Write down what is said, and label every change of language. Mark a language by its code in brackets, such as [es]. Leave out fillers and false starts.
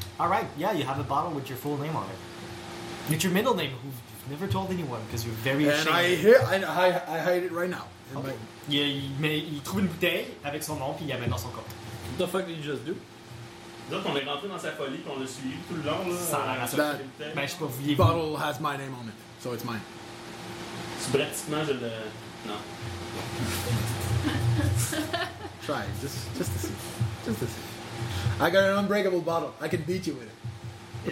[en] All right, yeah, you have a bottle with your full name on it. It's your middle name, who you've never told anyone, because you're very and ashamed. I hide it right now. Okay. [fr] Il trouve une bouteille avec son nom puis il la met dans son coffre. [en] What the fuck did you just do? [fr] Donc on est rentré dans sa folie puis on l'a suivi tout le long là. Ça a l'air d'être une bouteille. Ben je sais pas, [en] vous bottle has my name on it, so it's mine. [fr] C'est pratiquement je le... Non. [en] Try it, just to see. Just to see. I got an unbreakable bottle, I can beat you with it.